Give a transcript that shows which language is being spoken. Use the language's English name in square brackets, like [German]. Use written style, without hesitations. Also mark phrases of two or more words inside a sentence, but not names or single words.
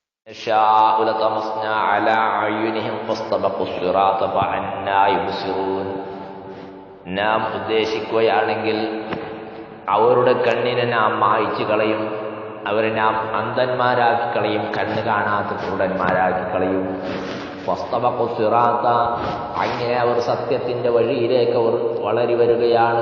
[Arabic] نشاء لطمسنا على أعينهم فاستبقوا الصراط فأنى يبصرون. [Malayalam] നാം ഉദ്ദേശിക്കുകയാണെങ്കിൽ അവരുടെ കണ്ണിനെ നാം മായ്ച്ചു കളയും, അവരെ നാം അന്ധന്മാരാക്കി കളയും, കണ്ണ് കാണാത്ത കുരുടന്മാരാക്കി കളയും. [Arabic] فاستبقوا الصراط, [Malayalam] അങ്ങനെ അവർ സത്യത്തിന്റെ വഴിയിലേക്ക് അവർ വളരി വരികയാണ്.